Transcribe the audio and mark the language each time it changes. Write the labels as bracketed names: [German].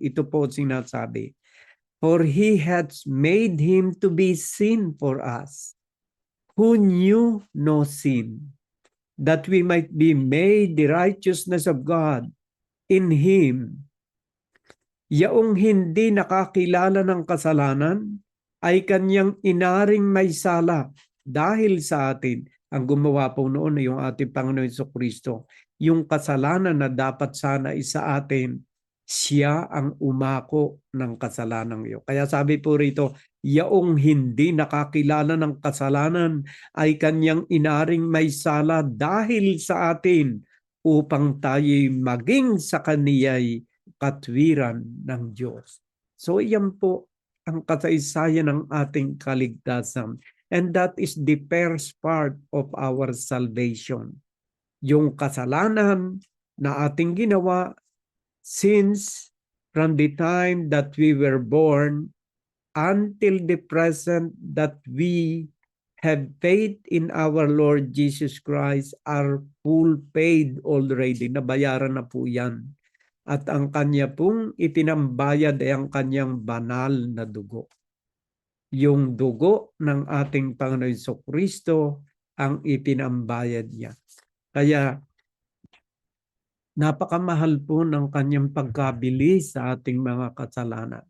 [Filipino] Ito po sinasabi, [English] for he hath made him to be sin for us, who knew no sin, that we might be made the righteousness of God in him. [Filipino] Yaong hindi nakakilala ng kasalanan ay kanyang inaring may sala dahil sa atin. Ang gumawa po noon ay yung ating Panginoon Jesucristo. Yung kasalanan na dapat sana isa atin, siya ang umako ng kasalanan iyo. Kaya sabi po rito, yaong hindi nakakilala ng kasalanan ay kanyang inaring may sala dahil sa atin upang tayo'y maging sa kaniya'y katwiran ng Diyos. So iyan po ang kasaysayan ng ating kaligtasan. [English] And that is the first part of our salvation. [Filipino] Yung kasalanan na ating ginawa [English] since from the time that we were born until the present that we have faith in our Lord Jesus Christ are full paid already. [Filipino] Nabayaran na po yan. At ang kanya pong ipinambayad ay ang kanyang banal na dugo. Yung dugo ng ating Panginoon Jesucristo ang ipinambayad niya. Kaya napakamahal po ng kanyang pagkabili sa ating mga kasalanan.